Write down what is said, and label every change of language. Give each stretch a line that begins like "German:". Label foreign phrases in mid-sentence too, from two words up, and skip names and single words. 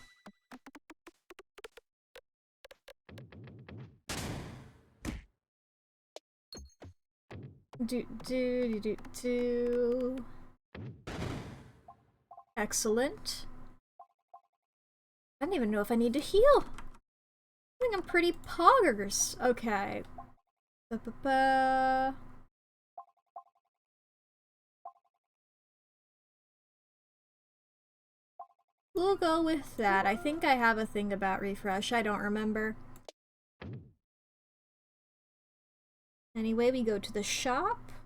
English: Do. Excellent. I don't even know if I need to heal. I think I'm pretty poggers. Okay. Ba-ba-ba. We'll go with that. I think I have a thing about refresh. I don't remember. Anyway, we go to the shop.